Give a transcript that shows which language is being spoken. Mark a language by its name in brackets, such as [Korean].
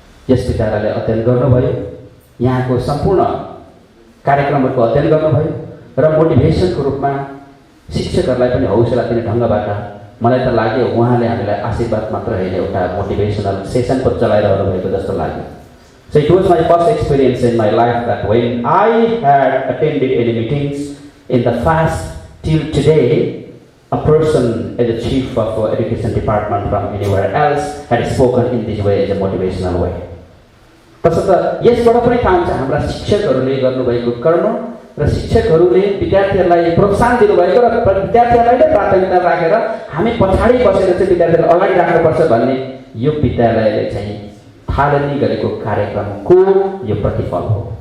[Nepali] यस विद्यालयले अध्ययन गर्नुभयो, यहाँको सम्पूर्ण कार्यक्रमहरूको अध्ययन गर्नुभयो र मोटिभेसनको रूपमा शिक्षकहरूलाई पनि हौसला दिने ढङ्गबाट मलाई त लाग्यो उहाँले हामीलाई आशीर्वाद मात्र होइन, एउटा मोटिभेसनल सेसन पनि चलाइरहनु भएको जस्तो लाग्यो। [English] So it was my first experience in my life that when I had attended any meetings in the past till today, a person as a chief of education department from anywhere else had spoken in this way as a motivational way. [Nepali] तसर्थ यसबाट पनि थाहा हुन्छ हाम्रा शिक्षकहरूले गर्नुभएको कर्म र शिक्षकहरूले विद्यार्थीहरूलाई प्रोत्साहन दिनुभएको र विद्यार्थीहरूलाई नै प्राथमिकता राखेर हामी पछाडि बसेर चाहिँ विद्यार्थीहरूलाई अगाडि राख्नुपर्छ भन्ने यो विद्यालयले चाहिँ थालनी गरेको कार्यक्रमको यो प्रतिफल हो।